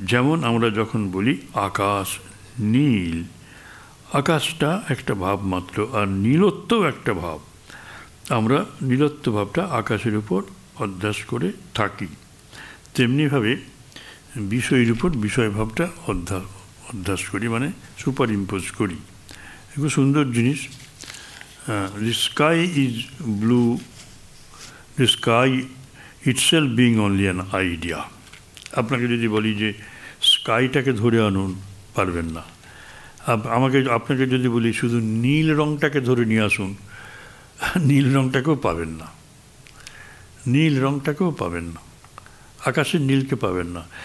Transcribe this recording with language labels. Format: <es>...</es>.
<bn>যেমন আমরা যখন বলি আকাশ নীল, আকাশটা একটা ভাব মাত্র, আর নীলত্বও একটা ভাব। আমরা নীলত্ব ভাবটা আকাশের উপর অধ্যাস করে থাকি। তেমনিভাবে বিষয়ের উপর বিষয় ভাবটা অধ্যাস করি, মানে সুপার ইম্পোজ করি। খুব সুন্দর জিনিস।</bn> <en>The sky is blue, the sky itself being only an idea.</en> <bn>আপনাকে যদি বলি যে স্কাইটাকে ধরে আনুন, পারবেন না। আপনাকে যদি বলি শুধু নীল রঙটাকে ধরে নিয়ে আসুন, নীল রঙটাকেও পাবেন না, নীল রঙটাকেও পাবেন না, আকাশের নীলকে পাবেন না।</bn>